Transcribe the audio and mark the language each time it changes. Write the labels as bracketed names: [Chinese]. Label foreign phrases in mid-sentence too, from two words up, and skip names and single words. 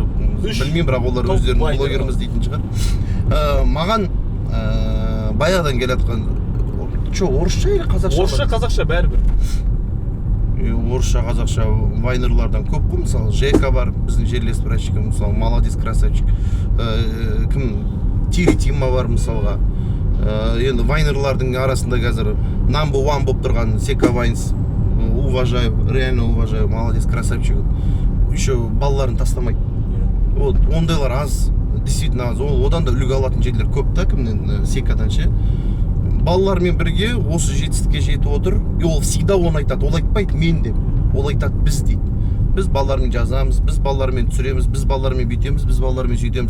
[Kazakh] Білмеймін, бірақ олар өздерін блогеріміз дейтін шығар. Маған баяғыдан келатқан орысша или қазақша? Орысша, қазақша бәрібір. Орысша, қазақша вайнерлардан көп қой, мысалы Жека бар, біздің жерлес братчикім, мысалы [Russian] молодец, красавчик. [Kazakh] Кім? Тири Тима бар мысалға. Енді вайнерлардың арасында қазір [English] number one [Kazakh] болып тұрған Сека Вайнс. [Russian] Уважаю, реально уважаю, молодец, красавчик. [Kazakh] Еще балаларын тастамайды. Вот ондайлар аз, действительно аз. Одан да үлгі алатын жерлер көп та, кімнен? Секадан ше. Балалармен бірге осы жетістікке жетіп отыр. И ол всегда оны айтады. Ол айтпайды мен деп. Ол айтады біз дейді. Біз балалармен жазамыз, біз балалармен түсіреміз, біз балалармен бүйтеміз, біз балалармен сөйтеміз.